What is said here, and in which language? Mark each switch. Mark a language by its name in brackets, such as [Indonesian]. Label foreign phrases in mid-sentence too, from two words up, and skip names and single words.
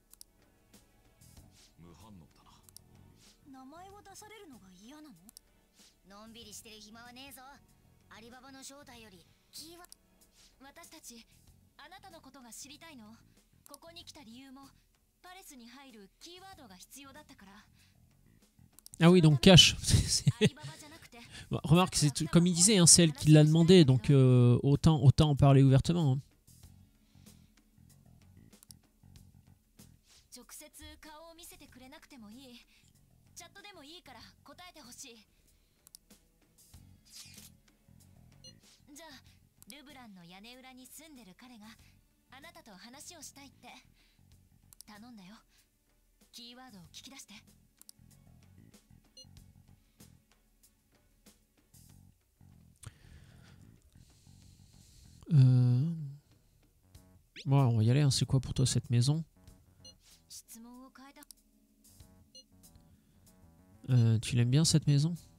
[Japanese] 無反応だな。名前を出されるのが嫌なの？のんびりしてる暇はねえぞ。アリババの正体よりキーワ。私たちあなたのことが知りたいの。ここに来た理由もパレスに入るキーワードが必要だったから。 [French] Ah oui, donc cache. Bon, remarque, comme il disait, hein, c'est elle qui l'a demandé, donc autant en parler ouvertement. Hein. [Japanese] 直接顔を見せてくれなくてもいい。チャットでもいいから答えてほしい。じゃあルブランの屋根裏に住んでる彼があなたと話をしたいって頼んだよ。キーワードを聞き出して。 [French] Bon, on va y aller, hein. C'est quoi pour toi cette maison? Tu l'aimes bien cette maison?